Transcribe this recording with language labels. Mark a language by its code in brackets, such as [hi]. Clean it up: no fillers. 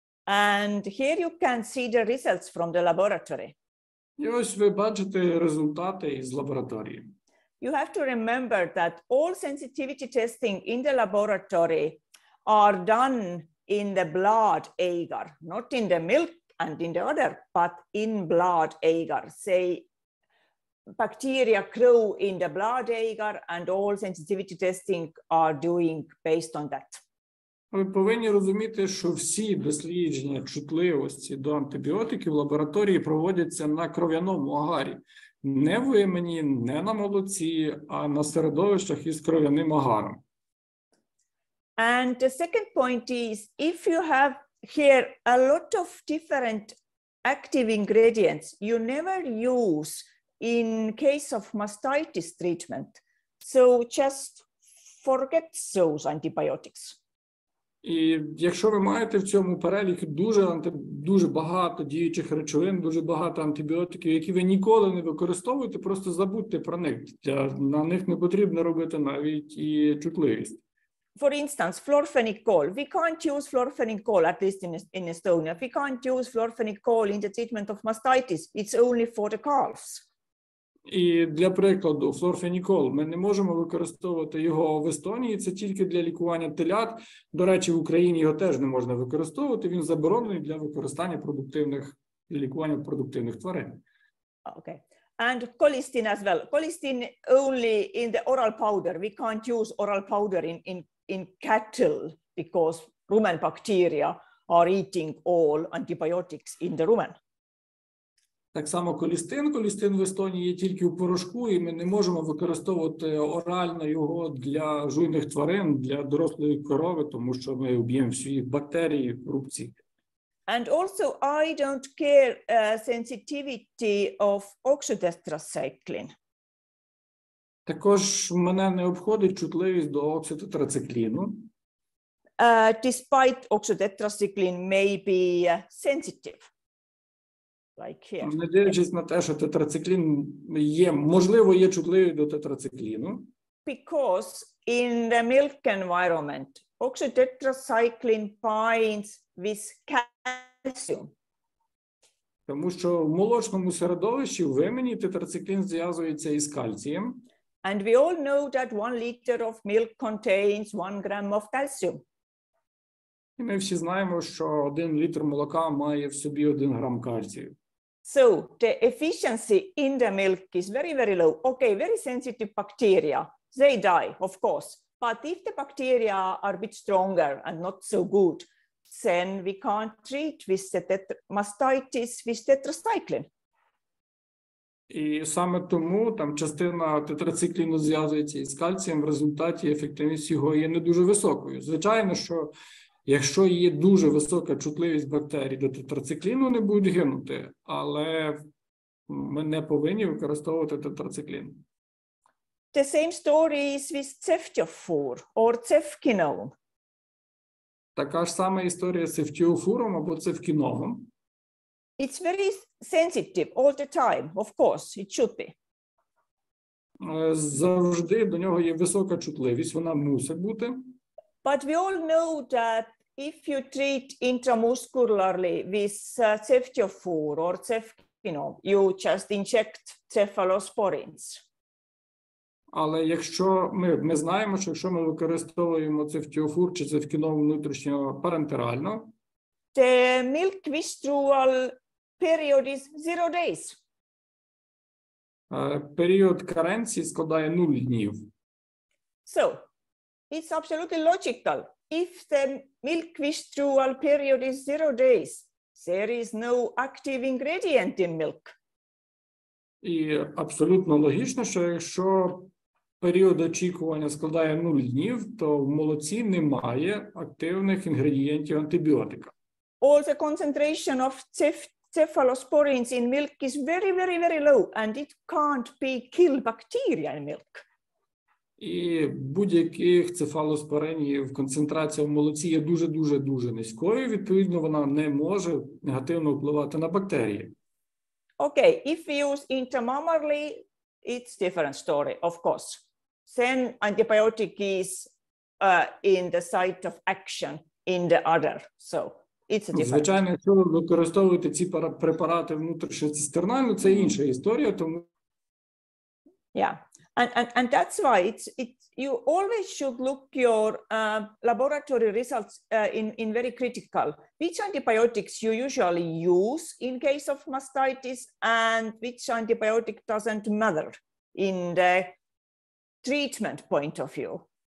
[en] And here you can see the results from the laboratory. [uk] І ось ви бачите результати із лабораторії. [en] You have to remember that all sensitivity testing in the laboratory are done in the blood agar, not in the milk and in the udder, but in blood agar. Say, bacteria grow in the blood agar and all sensitivity testing are doing based on that. [uk] Ви повинні розуміти, що всі дослідження чутливості до антибіотиків в лабораторії проводяться на кров'яному агарі. Не в вимені, не на молоці, а на середовищах із кров'яним агаром. [en] And the second point is, if you have here a lot of different active ingredients you never use in case of mastitis treatment. So just forget those antibiotics. [uk] І якщо ви маєте в цьому переліку дуже багато діючих речовин, дуже багато антибіотиків, які ви ніколи не використовуєте, просто забудьте про них. На них не потрібно робити навіть і чутливість. [en] For instance, florfenicol. We can't use florfenicol, at least in Estonia. We can't use florfenicol in the treatment of mastitis. It's only for the calves. [uk] І для прикладу, флорфенікол, ми не можемо використовувати його в Естонії, це тільки для лікування телят. До речі, в Україні його теж не можна використовувати, він заборонений для використання і лікування продуктивних тварин. [en] Okay. And colistin as well. Colistin only in the oral powder. We can't use oral powder in cattle because rumen bacteria are eating all antibiotics in the rumen. [uk] Так само колістин. Колістин в Естонії є тільки у порошку, і ми не можемо використовувати орально його для жуйних тварин, для дорослої корови, тому що ми вб'ємо всі бактерії в рубці. [en] And also, I don't care sensitivity of oxytetracycline. [uk] Також мене не обходить чутливість до окситотрацикліну. [en] Despite oxytetracycline may be sensitive. Like here. [uk] Не дивлячись на те, що тетрациклін можливо, є чутливий до тетрацикліну. [en] Because in the milk environment, oxytetracycline binds with calcium. [uk] Тому що в молочному середовищі в вимені тетрациклін зв'язується із кальцієм. [en] And we all know that 1 liter of milk contains 1 gram of calcium. [uk] І ми всі знаємо, що 1 літр молока має в собі 1 грам кальцію. [en] So the efficiency in the milk is very, very low. Okay, very sensitive bacteria, they die, of course. But if the bacteria are a bit stronger and not so good, then we can't treat with the mastitis with tetracycline. [uk] І саме тому там частина тетрацикліну зв'язується із кальцієм, в результаті ефективність його є не дуже високою. Звичайно, що якщо є дуже висока чутливість бактерій до тетрацикліну, вони будуть гинути, але ми не повинні використовувати тетрациклін. [en] The same story is with ceftiofur or cefkinone. [uk] Така ж сама історія з цефтіофуром або цефкіновим. [en] It's very sensitive all the time, of course, it should be. [uk] Завжди до нього є висока чутливість, вона мусить бути. [en] But we all know that if you treat intramuscularly with ceftiofur or cefkinone, you just inject cephalosporins. [uk] Але якщо ми знаємо, що якщо ми використовуємо цефтіофур чи цефкінов внутрішнього парентерально, [en] the milk withdrawal period is 0 days. [uk] Період каренції складає 0 днів. [en] So, it's absolutely logical. If the milk withdrawal period is 0 days, there is no active ingredient in milk. [uk] І абсолютно логічно, що якщо період очікування складає 0 днів, то в молоці немає активних інгредієнтів антибіотика. [en] All the concentration of cephalosporins in milk is very, very, very low, and it can't kill bacteria in milk. [uk] І будь-яких цефалоспоринів концентрація в молоці є дуже низькою, відповідно, вона не може негативно впливати на бактерії. [en] Okay, if we use intramammarly, it's different story, of course. Then antibiotic is in the site of action in the udder, so it's a different. [uk] Звичайно, якщо ви використовуєте ці препарати внутрішньоцистернально, це інша історія, тому [en] Yeah. And that's why you always should look your laboratory results in very critical. Which antibiotics you usually use in case of mastitis and which antibiotic doesn't matter in the treatment point of view.